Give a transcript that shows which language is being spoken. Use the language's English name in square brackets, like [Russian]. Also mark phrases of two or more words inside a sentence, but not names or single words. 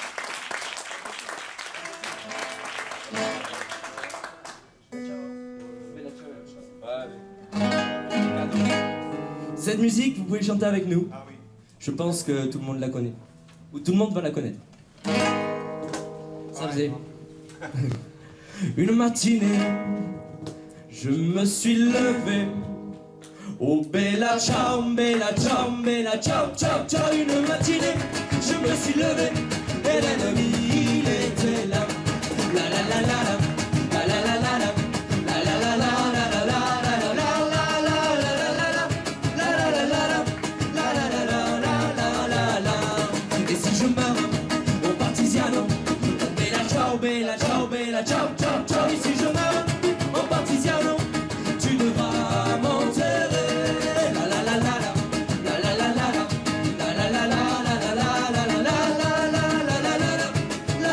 [French] Cette musique, vous pouvez chanter avec nous. Ah oui. Je pense que tout le monde la connaît. Ou tout le monde va la connaître. Ça faisait. Une matinée, je me suis levé. [Italian] Oh bella ciao, bella ciao, bella ciao, ciao, ciao. [French] Une matinée, je me suis levé. Et l'ennemi, il était là. La la la la la. La la la la la. La la la la. [Italian] Bella ciao, bella ciao, ciao, ciao. [French] Et si je meurs en partigiano, tu devras m'enterrer. La la la la la, la la la la la, la la la la la la la la la la la la la la.